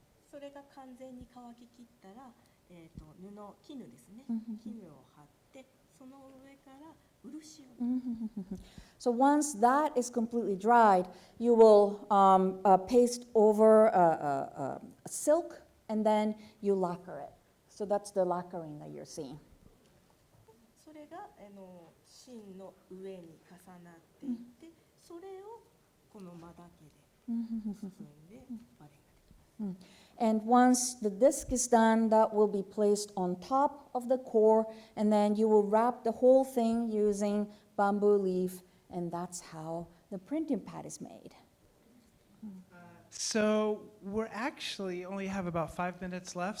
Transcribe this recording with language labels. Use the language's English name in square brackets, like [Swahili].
[Japanese] それが完全に乾ききったら、絹ですね。絹を貼って、その上から漆を。 [English] So once that is completely dried, you will paste over a silk, and then you lacquer it. So that's the lacquering that you're seeing. [Japanese] それが芯の上に重なっていって、それをこの間だけで包んでバレンができます。 [English] And once the disc is done, that will be placed on top of the core, and then you will wrap the whole thing using bamboo leaf, and that's how the printing pad is made. So we're actually only have about 5 minutes left.